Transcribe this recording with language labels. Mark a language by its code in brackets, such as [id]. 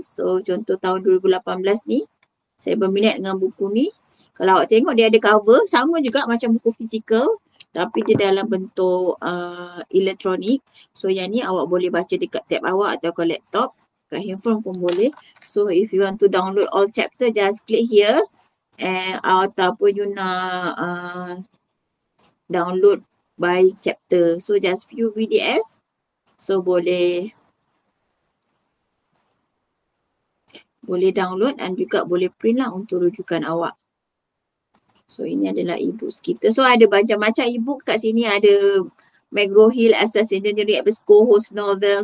[ms] So contoh tahun 2018 ni. Saya berminat dengan buku ni. Kalau awak tengok dia ada cover. Sama juga macam buku fizikal. tapi dia dalam bentuk elektronik. So yang ni awak boleh baca dekat tab awak atau ke laptop, kat handphone pun boleh. [en] So if you want to download all chapter, just click here, and [ms] ataupun [en] you [ms] nak [en] download by chapter. So just view PDF. [ms] So boleh download dan juga boleh print lah untuk rujukan awak. So ini adalah e-books kita. So ada macam-macam e-book kat sini. Ada McGraw-Hill Access Engineering School-Host Novel.